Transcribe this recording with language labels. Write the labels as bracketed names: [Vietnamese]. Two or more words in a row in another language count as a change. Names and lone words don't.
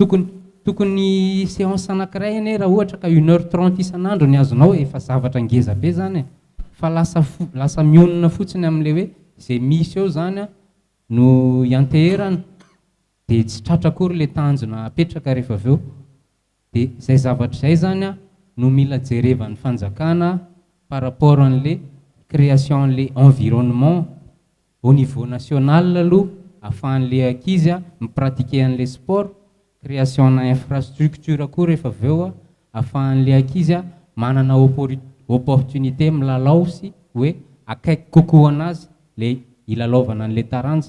[Malagasy] tokony séance anankiray ane raha ohatra ka 1h30 isanandro ny azonao efa zavatra ngeza be zany fa lasa mionona fotsiny amin'le hoe zay misy eo zany no ianteherana dia tsy tratra akory le tanjona apetraka rehefa aveo dia zay zavatra zay zany no mila jerevan'ny fanjakana [French] par rapport [Malagasy] an'le création an'le environnement [French] au niveau national [Malagasy] aloha ahafahan'le ankizy mipratiquer an'le sport création na infrastructure koa rehefa aveo ahafahan'le ankizy manana opportunité milalao sy hoe akaiky kokoa anazy le ilalaovana an'le taranja.